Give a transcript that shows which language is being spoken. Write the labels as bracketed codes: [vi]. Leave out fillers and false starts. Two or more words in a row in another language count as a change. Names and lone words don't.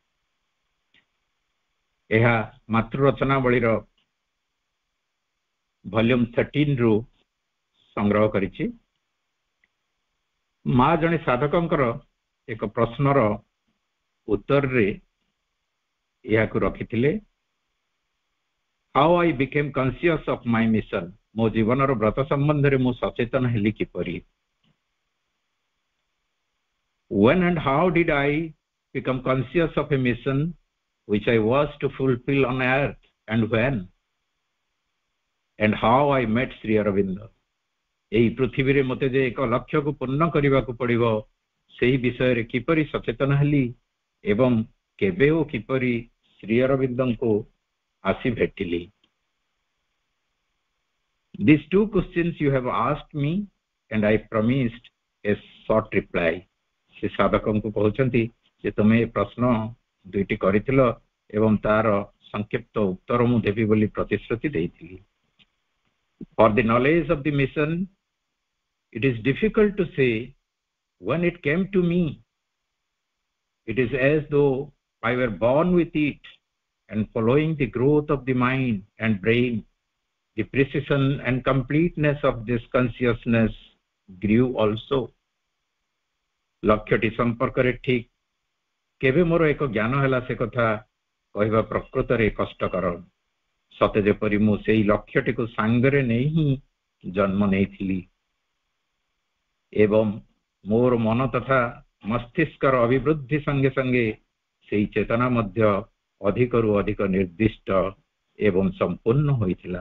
[or] ଏହା ମାତୃରଚନାବଳୀର ଭଲ୍ୟୁମ 13 ରୁ ସଂଗ୍ରହ କରିଛି। ମା' ଜଣେ ସାଧକଙ୍କର ଏକ ପ୍ରଶ୍ନର ଉତ୍ତର ରେ ଏହା କୁ ରଖିଥିଲେ, [en] How I became conscious of my mission. [or] ମୋ ଜୀବନ ବ୍ରତ ସମ୍ବନ୍ଧ ରେ ମୁଁ ସଚେତନ ହେଲି କିପରି। [en] When and how did I become conscious of a mission which I was to fulfill on earth, and when and how I met Sri Aurobindo। [or] ଏହି ପୃଥିବୀ ରେ ମତେ ଯେ ଏକ ଲକ୍ଷ୍ୟ କୁ ପୂର୍ଣ୍ଣ କରିବା କୁ ପଡ଼ିବ ସେହି ବିଷୟ ରେ କିପରି ସଚେତନ ହେଲି ଏବଂ କେବେ ଓ କିପରି ଶ୍ରୀ ଅରବିନ୍ଦଙ୍କ କୁ ଆସି ଭେଟିଲି। [en] These two questions you have asked me and I promised a short reply। [or] ସେ ସାଧକଙ୍କ କୁ କହୁଛନ୍ତି ଯେ ତମେ ପ୍ରଶ୍ନ ଦୁଇଟି କରିଥିଲ ଏବଂ ତାର ସଂକ୍ଷିପ୍ତ ଉତ୍ତର ମୁଁ ଦେବି ବୋଲି ପ୍ରତିଶ୍ରୁତି ଦେଇଥିଲି। [en] For the knowledge of the mission, it is difficult to say when it came to me। It is as though I were born with it, and following the growth of the mind and brain, the precision and completeness of this consciousness grew also। [or] ଲକ୍ଷ୍ୟଟି ସମ୍ପର୍କ ରେ ଠିକ କେବେ ମୋର ଏକ ଜ୍ଞାନ ହେଲା ସେ କଥା କହିବା ପ୍ରକୃତ ରେ କଷ୍ଟକର। ସତେ ଯେପରି ମୁଁ ସେହି ଲକ୍ଷ୍ୟଟି କୁ ସାଙ୍ଗରେ ନେଇ ହିଁ ଜନ୍ମ ନେଇଥିଲି ଏବଂ ମୋର ମନ ତଥା ମସ୍ତିଷ୍କର ଅଭିବୃଦ୍ଧି ସଙ୍ଗେ ସଙ୍ଗେ ସେହି ଚେତନା ମଧ୍ୟ ଅଧିକରୁ ଅଧିକ ନିର୍ଦ୍ଦିଷ୍ଟ ଏବଂ ସମ୍ପୂର୍ଣ୍ଣ ହୋଇଥିଲା।